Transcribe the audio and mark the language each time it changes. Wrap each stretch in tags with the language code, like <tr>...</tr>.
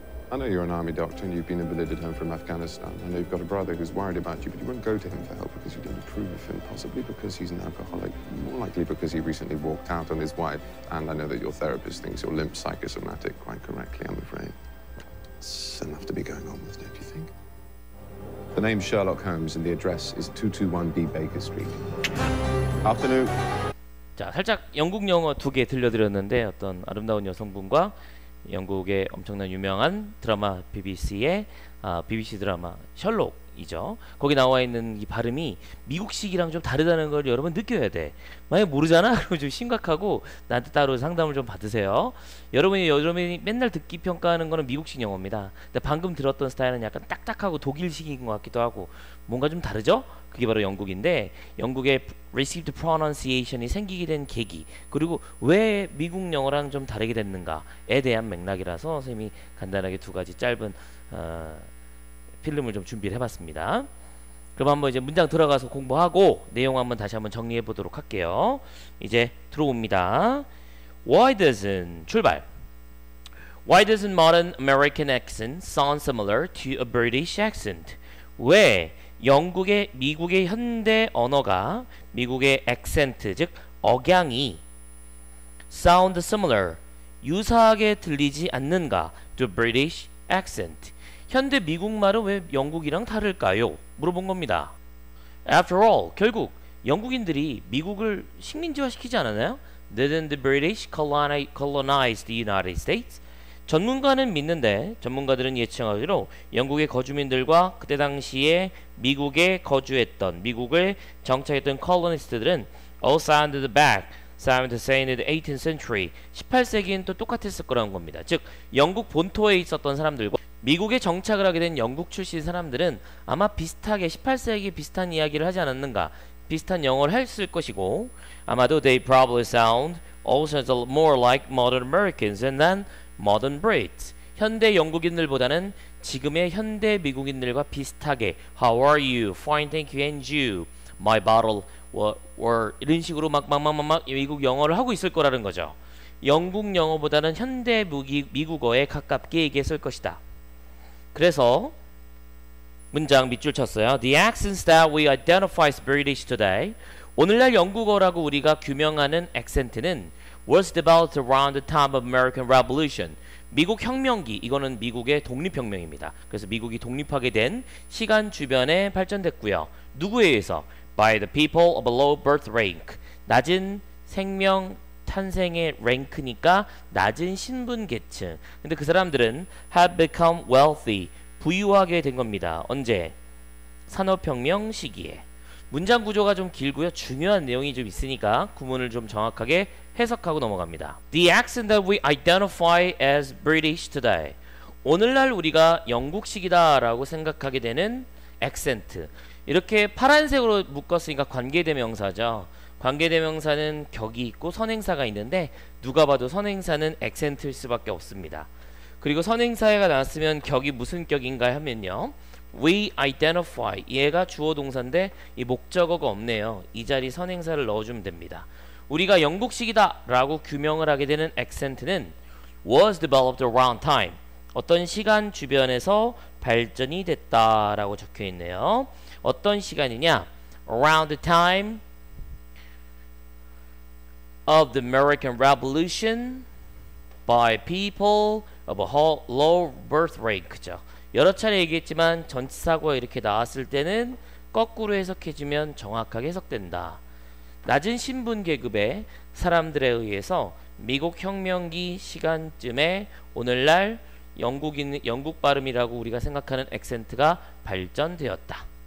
<en>I know you're an army doctor and you've been invalided home from Afghanistan. I know you've got a brother who's worried about you, but you won't go to him for help because you don't approve of him, possibly because he's an alcoholic, more likely because he recently walked out on his wife. And I know that your therapist thinks you're limp psychosomatic, quite correctly, I'm afraid. It's enough to be going on with, don't you think? The name's Sherlock Holmes and the address is 221B Baker Street. Afternoon.</en> <ko>자, 살짝 영국 영어 2개 들려드렸는데 어떤 아름다운 여성분과 영국의 엄청난 유명한 드라마 BBC의 BBC 드라마 셜록이죠. 거기 나와 있는 이 발음이 미국식이랑 좀 다르다는 걸 여러분 느껴야 돼. 만약 모르잖아? 그러면 좀 심각하고 나한테 따로 상담을 좀 받으세요. 여러분이 맨날 듣기 평가하는 거는 미국식 영어입니다. 근데 방금 들었던 스타일은 약간 딱딱하고 독일식인 것 같기도 하고 뭔가 좀 다르죠? 그게 바로 영국인데 영국의 received pronunciation이 생기게 된 계기, 그리고 왜 미국 영어랑 좀 다르게 됐는가에 대한 맥락이라서 선생님이 간단하게 2가지 짧은 필름을 좀 준비를 해봤습니다. 그럼 한번 이제 문장 들어가서 공부하고 내용 한번 다시 한번 정리해 보도록 할게요. 이제 들어옵니다.</ko> <en>Why doesn't</en> <ko>출발.</ko> <en>Why doesn't modern American accent sound similar to a British accent?</en> <ko>왜 미국의 현대 언어가 미국의 액센트, 즉 억양이</ko> <en>sound similar,</en> <ko>유사하게 들리지 않는가</ko> <en>to British accent.</en> <ko>현대 미국말은 왜 영국이랑 다를까요? 물어본 겁니다.</ko> <en>After all,</en> <ko>결국 영국인들이 미국을 식민지화시키지 않았나요?</ko> <en>Didn't the British colonize the United States?</en> <ko>전문가는 믿는데 전문가들은 예측하기로 영국의 거주민들과 그때 당시에 미국에 거주했던 미국을 정착했던 콜로니스트들은</ko> <en>all sounded back, sounded saying in the 18th century</en> <ko>18세기엔 또 똑같았을 거라는 겁니다. 즉 영국 본토에 있었던 사람들과 미국에 정착을 하게 된 영국 출신 사람들은 아마 비슷하게 18세기 비슷한 이야기를 하지 않았는가, 비슷한 영어를 했을 것이고 아마도</ko> <en>they probably sound also more like modern Americans than modern Brits.</en> <ko>현대 영국인들보다는 지금의 현대 미국인들과 비슷하게</ko> <en>How are you? Fine, thank you. And you? My bottle were</en> <ko>이런 식으로 막 미국 영어를 하고 있을 거라는 거죠. 영국 영어보다는 현대 미국어에 가깝게 얘기했을 것이다. 그래서 문장 밑줄 쳤어요.</ko> <en>The accents that we identify as British today.</en> <ko>오늘날 영국어라고 우리가 규명하는 액센트는</ko> <en>was developed around the time of American Revolution.</en> <ko>미국 혁명기, 이거는 미국의 독립혁명입니다. 그래서 미국이 독립하게 된 시간 주변에 발전됐고요. 누구에 의해서?</ko> <en>By the people of a low birth rank.</en> <ko>낮은 생명 탄생의 랭크니까 낮은 신분 계층. 근데 그 사람들은</ko> <en>have become wealthy.</en> <ko>부유하게 된 겁니다. 언제? 산업혁명 시기에. 문장 구조가 좀 길고요. 중요한 내용이 좀 있으니까 구문을 좀 정확하게 해석하고 넘어갑니다.</ko> <en>The accent that we identify as British today.</en> <ko>오늘날 우리가 영국식이다 라고 생각하게 되는 액센트. 이렇게 파란색으로 묶었으니까 관계대명사죠. 관계대명사는 격이 있고 선행사가 있는데 누가 봐도 선행사는 액센트일 수밖에 없습니다. 그리고 선행사가 나왔으면 격이 무슨 격인가 하면요.</ko> <en>We identify.</en> <ko>얘가 주어 동사인데 이 목적어가 없네요. 이 자리 선행사를 넣어주면 됩니다. 우리가 영국식이다 라고 규명을 하게 되는 액센트는</ko> <en>was developed around time.</en> <ko>어떤 시간 주변에서 발전이 됐다 라고 적혀 있네요. 어떤 시간이냐?</ko> <en>Around the time of the American Revolution by people of a low birth rate.</en> <ko>그죠? 여러 차례 얘기했지만 전치사고가 이렇게 나왔을 때는 거꾸로 해석해주면 정확하게 해석된다. 낮은 신분 계급의 사람들에 의해서 미국 혁명기 시간쯤에 오늘날 영국 발음이라고 우리가 생각하는 액센트가 발전되었다.</ko>